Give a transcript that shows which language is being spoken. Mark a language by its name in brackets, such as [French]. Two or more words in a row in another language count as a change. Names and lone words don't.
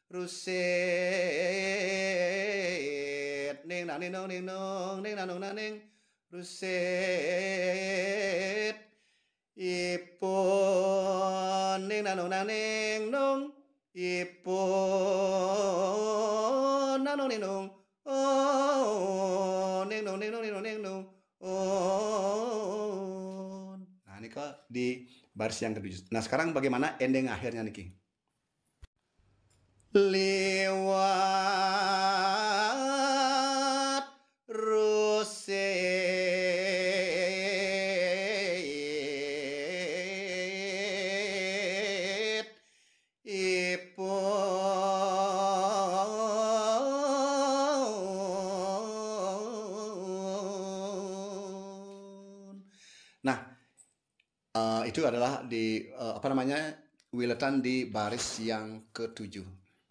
[Indonesian] rusit ning nang ning nung ning nung ning nang nung nang ning rusit ipun ning nang nung nang ning nung ipun nang nung ning nung ning nung ning nung ning nung ning nung Nah, ini kok di baris yang ke-7. Nah, sekarang bagaimana ending akhirnya niki? [Balinese] Liwat rusit ipun. [Indonesian] Nah, itu adalah di wilatan di baris yang ke-7.